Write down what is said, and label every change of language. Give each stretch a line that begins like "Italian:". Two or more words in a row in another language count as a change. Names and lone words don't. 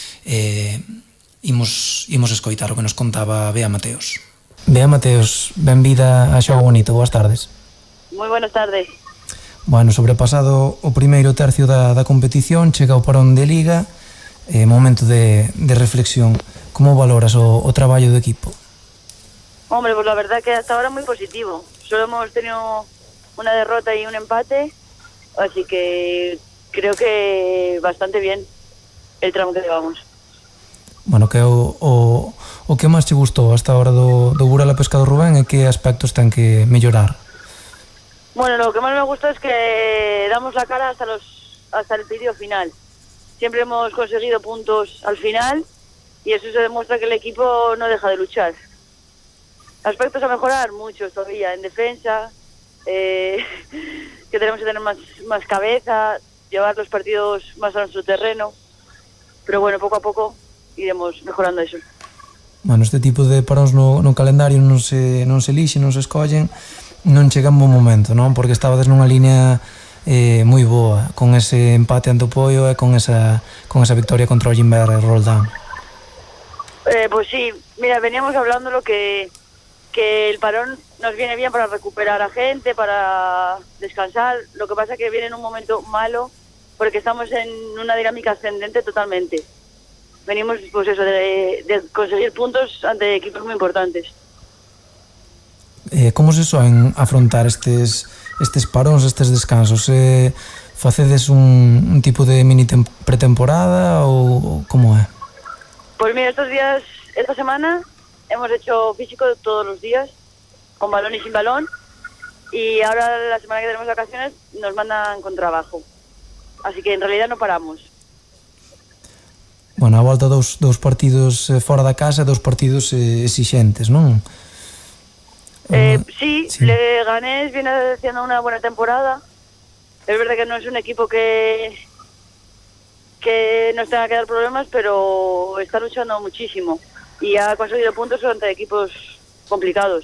Galician: Imos escoitar o que nos contaba Bea Mateos. Bea Mateos, benvida a Xogo Bonito, boas tardes.
Spanish: Moi buenas tardes.
Galician: Bueno, sobrepasado o primeiro tercio da competición, chega o parón de Liga, momento de reflexión. Como valoras o traballo do equipo?
Spanish: Hombre, pues la verdad que hasta ahora muy positivo. Solo hemos tenido una derrota y un empate, así que creo que bastante bien el tramo que llevamos.
Galician: Bueno, que o que máis te gustou
Spanish: hasta ahora
Galician: do Burela Pescador Rubén e que aspectos ten que mellorar?
Spanish: Bueno, lo que más me gusta es que damos la cara hasta el pedido final. Siempre hemos conseguido puntos al final y eso se demuestra que el equipo no deja de luchar. Aspectos a mejorar, muchos todavía. En defensa, que tenemos que tener más cabeza, llevar los partidos más a nuestro terreno. Pero bueno, poco a poco iremos mejorando eso.
Galician: Bueno, este tipo de paróns no calendario non se elixe, non se escollen, non chega en bon momento, non? Porque estabades nunha línea moi boa, con ese empate ante o Poio e con esa victoria contra o Jimbe Roldán.
Spanish: Pues sí, mira, veníamos hablando que el parón nos viene bien para recuperar a gente, para descansar. Lo que pasa es que viene en un momento malo porque estamos en una dinámica ascendente totalmente. Venimos pues eso de conseguir puntos ante equipos muy importantes.
Galician: Como se soen afrontar estes paróns, estes descansos? Facedes un tipo de mini pretemporada ou como é?
Spanish: Pues mira, esta semana hemos hecho físico todos los días, con balón y sin balón, y ahora la semana que tenemos vacaciones nos mandan con trabajo. Así que en realidad no paramos.
Galician: Bueno, a volta dous partidos fora da casa, dous partidos exixentes, non?
Spanish: Sí, Leganés viene haciendo una buena temporada. Es verdad que no es un equipo que nos tenga que dar problemas, pero está luchando muchísimo y ha conseguido puntos ante equipos complicados.